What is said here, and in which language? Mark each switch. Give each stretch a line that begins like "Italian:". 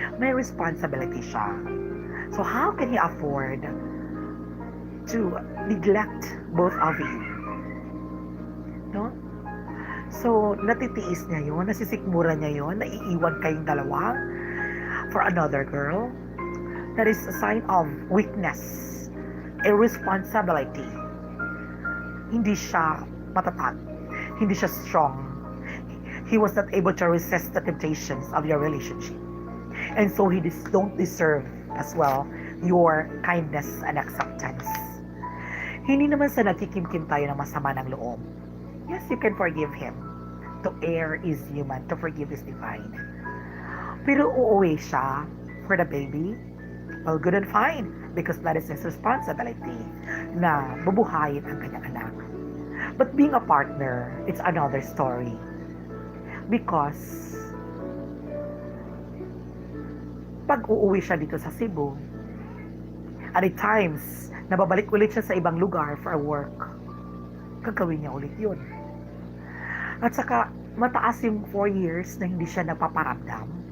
Filipino: May responsibility siya.
English: So how can he afford to neglect both of you? No?
Filipino: So, natitiis niya yun, nasisikmura niya yun, naiiwan kayong dalawa
English: for another girl. That is a sign of weakness, irresponsibility.
Filipino: Hindi siya matatag, hindi siya strong.
English: He was not able to resist the temptations of your relationship. And so he don't deserve as well your kindness and acceptance.
Filipino: Hindi naman sa nagkikimkim tayo ng masama ng loob.
English: Yes, you can forgive him. To err is human, to forgive is divine.
Filipino: Pero uuwi siya
English: for the baby, well, good and fine, because that is his responsibility
Filipino: na bubuhayin ang kanyang anak.
English: But being a partner, it's another story. Because
Filipino: pag uuwi siya dito sa Cebu, at
English: at times,
Filipino: nababalik ulit siya sa ibang lugar
English: for work,
Filipino: gagawin niya ulit yun. At saka, mataas yung 4 years na hindi siya napaparamdam.